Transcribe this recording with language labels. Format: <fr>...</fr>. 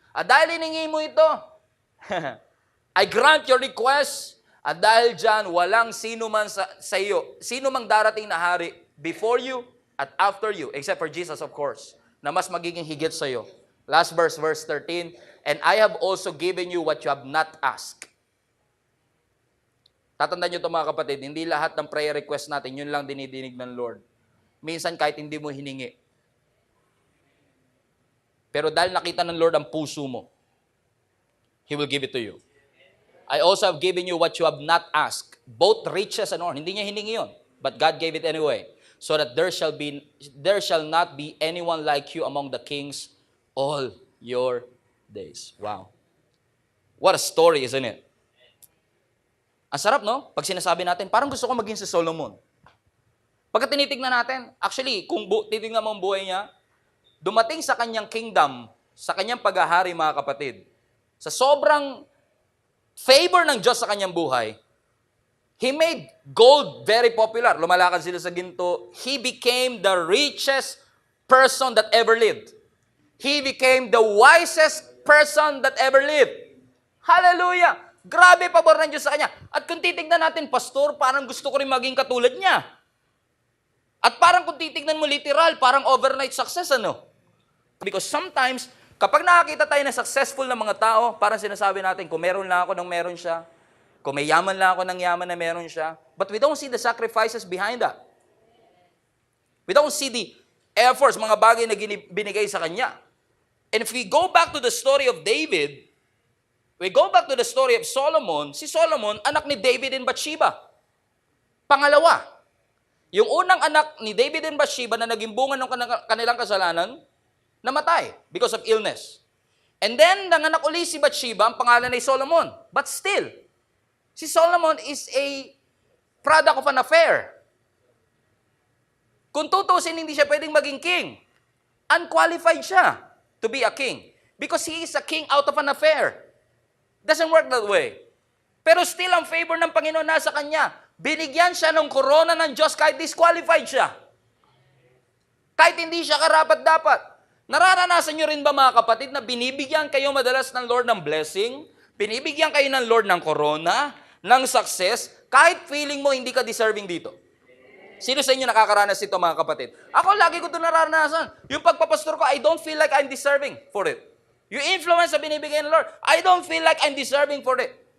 <tl>At dahil hiningi mo ito,</tl> <en>I grant your request.</en> <tl>At dahil dyan, walang sino man sa iyo, sino mang darating na hari</tl> <en>before you</en> <tl>at</tl> <en>after you, except for Jesus, of course,</en> <tl>na mas magiging higit sa iyo.</tl> <en>Last verse, verse 13, and I have also given you what you have not asked.</en> <tl>Tatandaan nyo ito mga kapatid, hindi lahat ng prayer request natin, yun lang dinidinig ng Lord. Minsan kahit hindi mo hiningi. Pero dahil nakita ng Lord ang puso mo,</tl> <en>He will give it to you. I also have given you what you have not asked, both riches and honor.</en> <tl>Hindi niya hiningi yun,</tl> <en>but God gave it anyway, so that there shall not be anyone like you among the kings all your days. Wow. What a story, isn't it?</en> <tl>Ang sarap, no? Pag sinasabi natin, parang gusto ko maging si Solomon. Pagka tinitignan natin, actually, kung titignan mo ang buhay niya, dumating sa kanyang kingdom, sa kanyang paghahari, mga kapatid, sa sobrang favor ng Diyos sa kanyang buhay,</tl> <en>He made gold very popular.</en> <tl>Lumalakad sila sa ginto.</tl> <en>He became the richest person that ever lived. He became the wisest person that ever lived. Hallelujah!</en> <tl>Grabe pabor ng Diyos sa kanya. At kung titignan natin, pastor, parang gusto ko rin maging katulad niya. At parang kung titignan mo literal, parang overnight success, ano?</tl> <en>Because sometimes,</en> <tl>kapag nakakita tayo na successful na mga tao, parang sinasabi natin, kung meron lang ako nang meron siya, kung may yaman lang ako ng yaman na meron siya,</tl> <en>but we don't see the sacrifices behind that. We don't see the efforts,</en> <tl>mga bagay na binigay sa kanya.</tl> <en>And if we go back to the story of David, we go back to the story of Solomon,</en> <tl>si Solomon, anak ni</tl> <en>David and Bathsheba.</en> <tl>Pangalawa, yung unang anak ni David and Bathsheba na naging bunga ng kanilang kasalanan, namatay</tl> <en>because of illness.</en> <tl>And then, nanganak uli si Bathsheba, ang pangalan ay Solomon.</tl> <en>But still, si Solomon is a product of an affair.</en> <tl>Kung tutusin, hindi siya pwedeng maging king. Unqualified siya</tl> <en>to be a king. Because he is a king out of an affair. Doesn't work that way.</en> <tl>Pero still, ang favor ng Panginoon nasa kanya. Binigyan siya ng korona ng Diyos kahit disqualified siya. Kahit hindi siya karapat-dapat. Nararanasan nyo rin ba mga kapatid na binibigyan kayo madalas ng Lord ng blessing? Binibigyan kayo ng Lord ng corona, ng success, kahit feeling mo hindi ka deserving dito? Sino sa inyo nakakaranas ito mga kapatid? Ako lagi ko ito nararanasan. Yung pagpapastor ko,</tl> <en>I don't feel like I'm deserving for it.</en> <tl>Yung influence na binibigay ng Lord,</tl> <en>I don't feel like I'm deserving for it.</en>